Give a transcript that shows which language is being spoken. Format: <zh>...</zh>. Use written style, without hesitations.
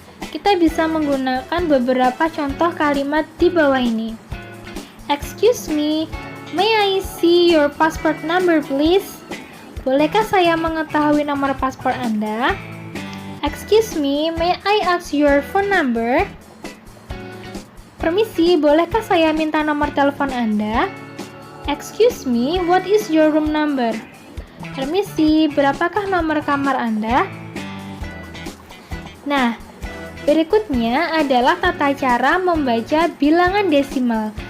<id>Kita bisa menggunakan beberapa contoh kalimat di bawah ini.</id> <en>Excuse me, may I see your passport number please?</en> <id>Bolehkah saya mengetahui nomor paspor Anda?</id> <en>Excuse me, may I ask your phone number?</en> <id>Permisi, bolehkah saya minta nomor telepon Anda?</id> <en>Excuse me, what is your room number?</en> <id>Permisi, berapakah nomor kamar Anda? Nah, berikutnya adalah tata cara membaca bilangan desimal.</id>